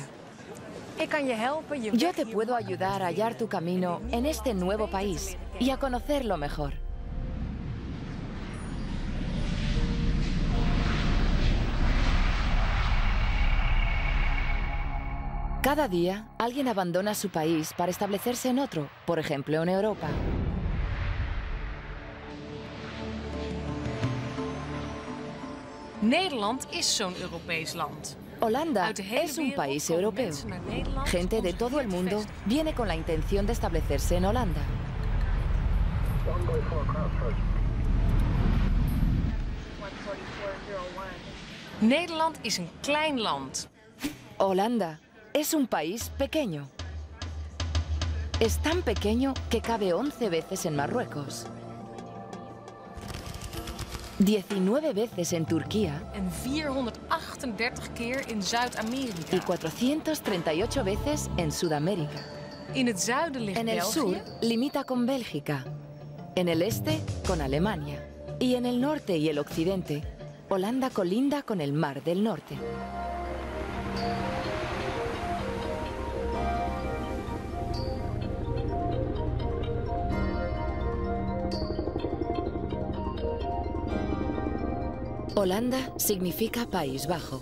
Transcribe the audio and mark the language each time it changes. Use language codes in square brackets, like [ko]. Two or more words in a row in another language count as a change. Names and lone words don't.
[es] Yo te puedo ayudar a hallar tu camino en este nuevo país y a conocerlo mejor. Cada día, alguien abandona su país para establecerse en otro, por ejemplo, en Europa. [nl] Nederland is zo'n Europees land. [es] Holanda es un país europeo. Gente de todo el mundo viene con la intención de establecerse en Holanda. [nl] Nederland is een klein land. [es] Holanda es un país pequeño. Es tan pequeño que cabe 11 veces en Marruecos, 19 veces en Turquía [nl] En 438 keer in Zuid-Amerika. [es] y 438 veces en Sudamérica. [nl] In het zuiden ligt [es] En el sur [nl] België. [es] limita con Bélgica, en el este con Alemania y en el norte y el occidente, Holanda colinda con el Mar del Norte. Holanda significa País Bajo.